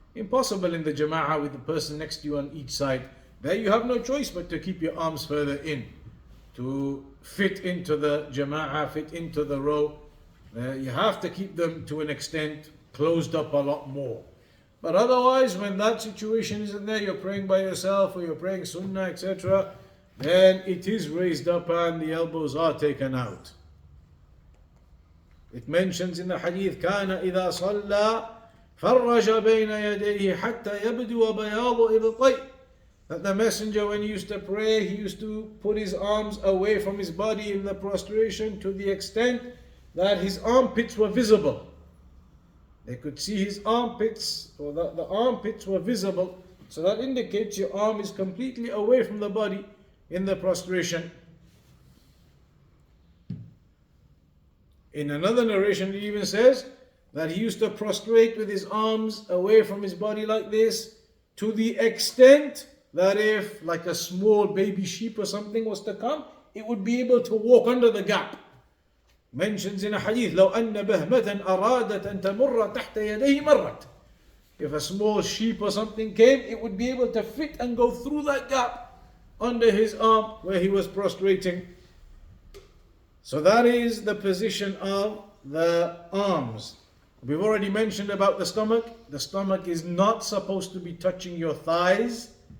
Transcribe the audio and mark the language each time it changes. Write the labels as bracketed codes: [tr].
[en] Impossible in the jama'ah with the person next to you on each side. There you have no choice but to keep your arms further in, to fit into the jama'ah, fit into the row. You have to keep them to an extent closed up a lot more. But otherwise, when that situation isn't there, you're praying by yourself or you're praying sunnah, etc., then it is raised up and the elbows are taken out. It mentions in the hadith, [ar] كان إذا صلى فرج بين يديه حتى يبدو بياض إبطيه. [en] That the messenger, when he used to pray, he used to put his arms away from his body in the prostration to the extent that his armpits were visible. They could see his armpits, or the armpits were visible. So that indicates your arm is completely away from the body in the prostration. In another narration, it even says that he used to prostrate with his arms away from his body like this, to the extent that if like a small baby sheep or something was to come, it would be able to walk under the gap. Mentions in a hadith, [ar] لو أن بهمة أرادت أن تمر تحت يديه مرت. [en] If a small sheep or something came, it would be able to fit and go through that gap under his arm where he was prostrating. So that is the position of the arms. We've already mentioned about the stomach. The stomach is not supposed to be touching your thighs.